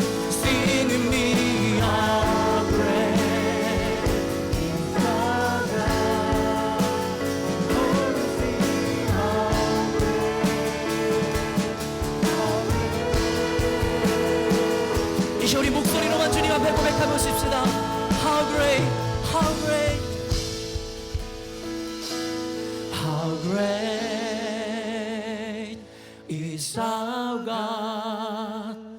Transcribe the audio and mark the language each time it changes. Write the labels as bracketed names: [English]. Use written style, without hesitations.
[English] Sing with me, how great is our God. Oh, sing how great. [Korean] 이 시간 우리 목소리로만 주님 앞에 고백해 보십시다. [English] How great, how great, how great is our God.